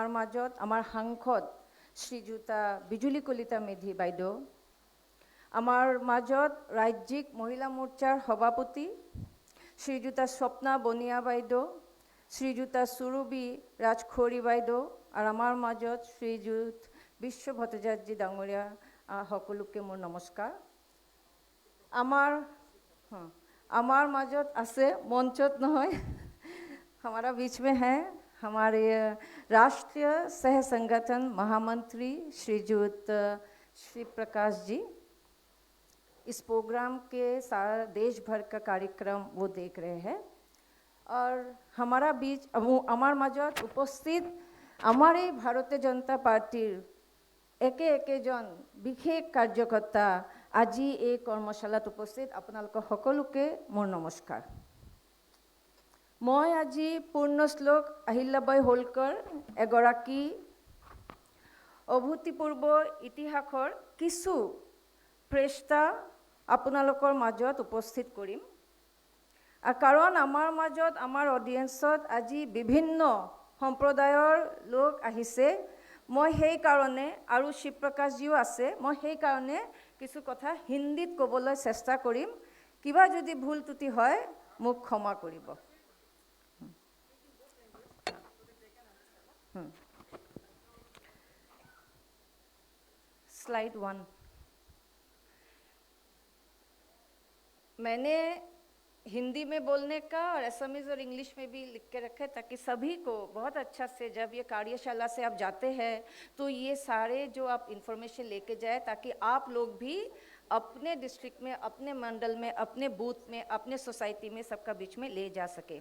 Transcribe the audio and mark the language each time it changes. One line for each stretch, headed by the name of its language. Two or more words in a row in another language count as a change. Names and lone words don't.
Assamese: মাজত আমাৰ সাংসদ শ্ৰীযুতা বিজুলী কলিতা মেধি বাইদেউ, আমাৰ মাজত ৰাজ্যিক মহিলা মোৰ্চাৰ সভাপতি শ্ৰীযুতা স্বপ্না বনিয়া বাইদেউ, শ্ৰীযুতা সুৰভি ৰাজখৌৰী বাইদেউ, আৰু আমাৰ মাজত শ্ৰীযুত বিশ্ব ভট্টাচাৰ্য ডাঙৰীয়া, সকলোকে মোৰ নমস্কাৰ। আমার মাজত আছে, মঞ্চত নহয়,
Hindi: हमारा बीच में है हमारे राष्ट्रीय सह संगठन महामंत्री श्रीयुत श्री प्रकाश जी। इस प्रोग्राम के सारा देश भर का कार्यक्रम वो देख रहे हैं, और हमारा बीच हमार মাজত उपस्थित हमारे भारतीय जनता पार्टीर एके एके जन विशेष कार्यकर्ता
Assamese: আজি এই কৰ্মশালাত উপস্থিত আপোনালোক সকলোকে মোৰ নমস্কাৰ। মই আজি পূৰ্ণশ্লোক আহিল্যাবাই হোলকাৰ এগৰাকী অভূতপূৰ্ব ইতিহাসৰ কিছু পৃষ্ঠা আপোনালোকৰ মাজত উপস্থিত কৰিম। কাৰণ আমাৰ মাজত আমাৰ অডিয়েন্সত আজি বিভিন্ন সম্প্ৰদায়ৰ লোক আহিছে। মই সেই কাৰণে, আৰু শিৱপ্ৰকাশজিও আছে, মই সেই কাৰণে কিছু কথা হিন্দীত ক'বলৈ চেষ্টা কৰিম। কিবা যদি ভুল ত্ৰুটি হয় মোক ক্ষমা কৰিব।
Hindi: स्लाइड 1। मैंने हिंदी में बोलने का और असमीज़ और इंग्लिश में भी लिख के रखे, ताकि सभी को बहुत अच्छा से जब ये कार्यशाला से आप जाते हैं तो ये सारे जो आप इंफॉर्मेशन लेके जाए, ताकि आप लोग भी अपने डिस्ट्रिक्ट में, अपने मंडल में, अपने बूथ में, अपने सोसाइटी में सबका बीच में ले जा सके।